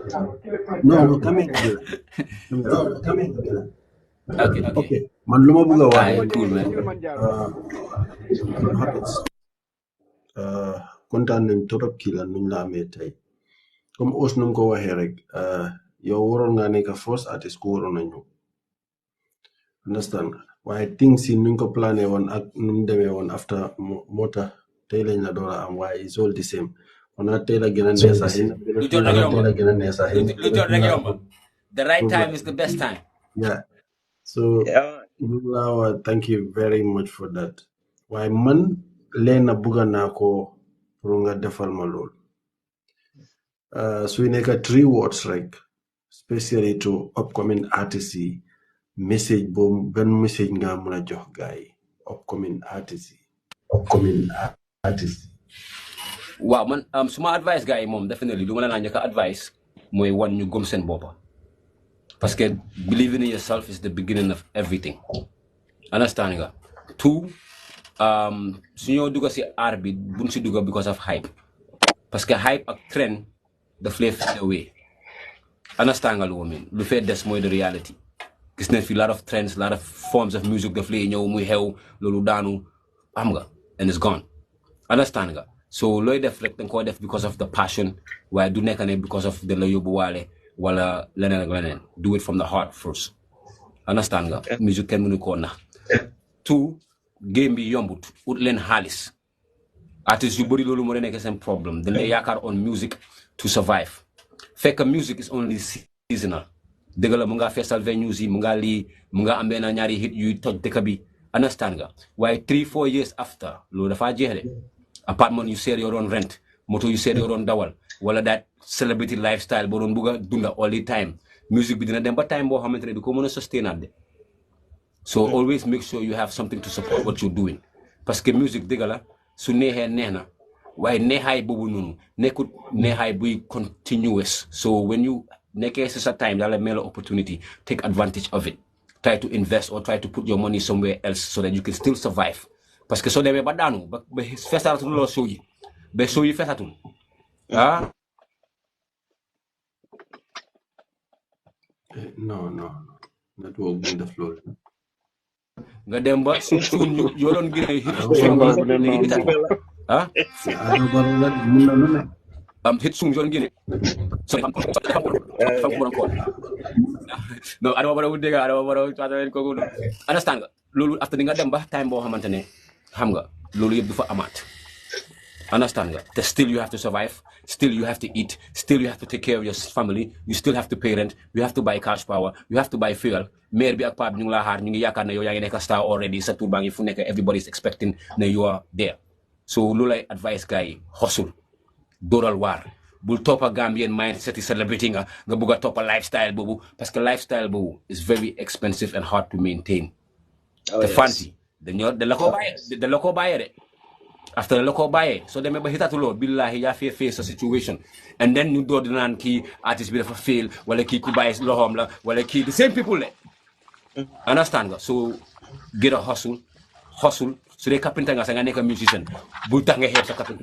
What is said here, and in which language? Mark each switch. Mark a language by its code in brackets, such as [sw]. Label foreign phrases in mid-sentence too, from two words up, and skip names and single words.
[wo] ok man lu ma bëgg a wax [en] cool man [wo] kontaan nañ trop Killa nuñ la amee tey comme os nu ko waxee rek yow waroon nga nekk [en] first artist [wo] ku waroon a ñëw understand waaye things yi nuñ ko plané woon ak nu mu demee woon after moo tax tey lañ la door a am waaye [en] it's all the same [wo] on tey la gën a neex sax lu jot rek yomb [en] the right time is the best time so thank you very much for that [wo] waaye man leena bugga naa ko pour nga defal ma lool suy nekk 3 words rek [en] especially to upcoming artists [wo] yi message boobu benn message nga mën a jox gars yi [en] upcoming artists [wo] waaw man suma advice gars yi moom definitely lu ma la njëkk a advice mooy wan ñu gëm seen boppa [fr] parce que [en] believing in yourself is the beginning of everything [wo] understand nga 2 su ñoo dugga si art bi buñ si dugga [en] because of hype [fr] parce que [wo] hype ak trend daf lay [en] fade away [wo] understand nga lu mean lu fee des mooy [en] the reality [wo] gis nañ fi [en] lot of trends lot of forms of music [wo] daf lay ñëw muy xew loolu daanu xam nga [en] and it's gone [wo] understand nga so looy def rek danga koo def [en] because of the passion [wo] waaye du nekk ne [en] because of [wo] da la yóbbu waale wala leneen ak leneen [en] do it from the heart first [wo] understand nga music kenn mënu koo nax 2 game bi yombut ut leen xaalis artistes yu bëri loolu moo nekk seen problème dañ lay yaakaar [en] on music to survive [wo] fekk [en] music is only seasonal [wo] dëgg la mu ngaa [en] festival venues [wo] yi mu ngaa lii mu ngaa am benn ñaari hit yuy toj dëkk bi understand nga waaye [en] 3-4 years after [wo] loolu dafaa jeex de apartment yu seer yoo doon rent moto yu seer yoo doon dawal wala [en] that celebrity lifestyle [wo] boo doon bugg a dunda [en] all the time [wo] music bi dina dem ba time boo xamante ne du ko mën a sustainable de [en] so always make sure you have something to support what you're doing [fr] parce que [wo] music dëgg la su neexee neex na waaye neexaay boobu noonu nekkut neexaay buy continuous [en] so when you [wo] nekkee si sa time daal la mel [en] opportunity take advantage of it try to invest or try to put your money somewhere else so that you can still survive [fr] parce que [wo] soo demee ba daanu ba fesatul loo show yi ba show yi fesatul ah non network bu def loolu nga dem ba su yoo doon gën a hit ah mun na lu ne hit sung yoo doon gën no Adama Barrow dégg Adama Barrow kooku understand nga loolu after di nga dem ba time boo xamante ne xam nga loolu yëpp du fa amaat understand nga te [en] still you have to survive still you have to eat still you have to take care of your family you still have to pay rent you have to buy cash power you have to buy fuel [wo] maire bi ak paa bi ñu ngi laa xaar ñu ngi yaakaar ne yow yaa ngi nekk [en] star already [wo] sa tour baa ngi fu nekk [en] everybody is expecting [wo] ne [en] you are there [wo] so loolu lay advice gars yi xosul dóoral waar bul toppa [en] Gambian mindset [wo] celebrity nga bëgg a toppa lifestyle boobu [fr] parce que [wo] lifestyle boobu [en] is very expensive and hard to maintain [wo] te fancy dañ la ko bàyyee de after la ko bàyyee soo demee ba hitatuloo billahi yaa fee sa situation [en] and then [wo] ñu door di naan kii artiste bi dafa fail wala kii ku bàyyi loxoom la wala kii [en] the same people [wo] le understand nga [en] so get a hustle [wo] su dee carpenter nga sa nga nekk musician bul tax nga xeeb sa carpenter